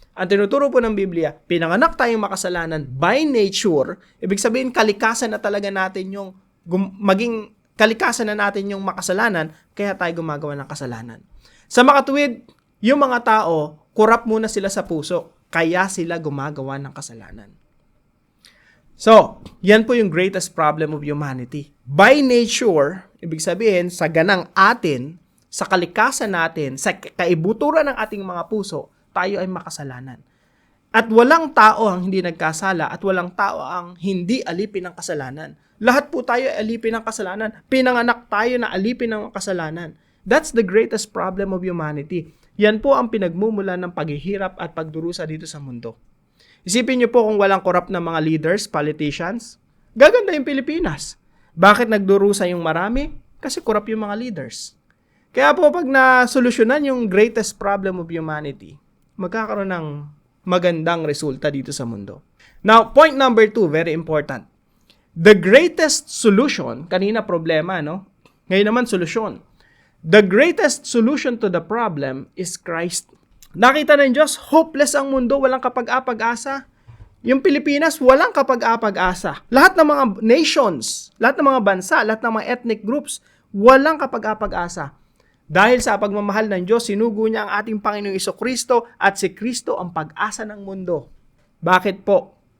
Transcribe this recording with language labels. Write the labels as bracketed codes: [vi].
[tl] Ang tinuturo po ng Biblia, pinanganak tayong makasalanan [en] by nature, [tl] ibig sabihin kalikasan na talaga natin yung maging kalikasan na natin yung makasalanan, kaya tayo gumagawa ng kasalanan. Sa makatuwid, yung mga tao, corrupt muna sila sa puso, kaya sila gumagawa ng kasalanan. [en] So, [tl] yan po yung [en] greatest problem of humanity. By nature, [tl] ibig sabihin, sa ganang atin, sa kalikasan natin, sa kaibuturan ng ating mga puso, tayo ay makasalanan. At walang tao ang hindi nagkasala at walang tao ang hindi alipin ng kasalanan. Lahat po tayo ay alipin ng kasalanan. Pinanganak tayo na alipin ng kasalanan. [en] That's the greatest problem of humanity. [tl] Yan po ang pinagmumulan ng paghihirap at pagdurusa dito sa mundo. Isipin niyo po kung walang corrupt na mga leaders, politicians, gaganda yung Pilipinas. Bakit nagdurusa yung marami? Kasi corrupt yung mga leaders. Kaya po pag nasolusyonan yung [en] greatest problem of humanity, [tl] magkakaroon ng magandang resulta dito sa mundo. [en] Now, point number 2, very important. The greatest solution, [tl] kanina problema, no? Ngayon naman solusyon. [en] The greatest solution to the problem is Christ. [tl] Nakita ng Diyos, hopeless ang mundo, walang kapag-apag-asa. Yung Pilipinas, walang kapag-apag-asa. Lahat ng mga nations, lahat ng mga bansa, lahat ng mga ethnic groups, walang kapag-apag-asa. Dahil sa pagmamahal ng Diyos, sinugo niya ang ating Panginoong Jesucristo at si Kristo ang pag-asa ng mundo. Bakit po?